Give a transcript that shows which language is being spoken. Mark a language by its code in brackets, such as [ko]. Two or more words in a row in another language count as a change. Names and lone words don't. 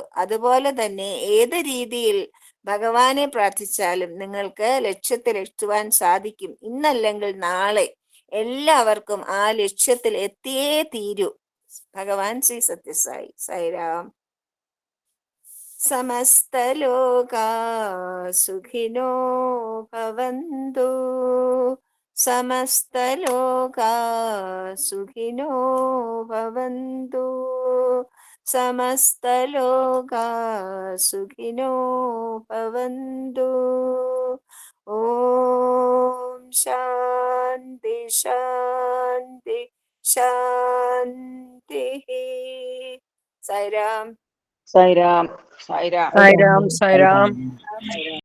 [ml] അതുപോലെ തന്നെ ഏത് രീതിയിൽ ഭഗവാനെ പ്രാർത്ഥിച്ചാലും നിങ്ങൾക്ക് ലക്ഷ്യത്തിൽ എത്തുവാൻ സാധിക്കും. ഇന്നല്ലെങ്കിൽ നാളെ എല്ലാവർക്കും ആ ലക്ഷ്യത്തിൽ എത്തിയേ തീരൂ. ഭഗവാൻ ശ്രീ സത്യസായി സായിരാം. [sa] സമസ്തലോകാ സുഖിനോ ഭവന്തു, സമസ്തലോകാ സുഖിനോ ഭവന്തു, സമസ്തലോകാ സുഖിനോ ഭവന്തു. ഓം ശാന്തി ശാന്തി ശാന്തി. സായിരാം. സായിരാം സായിരാം സായിരാം സായിരാം.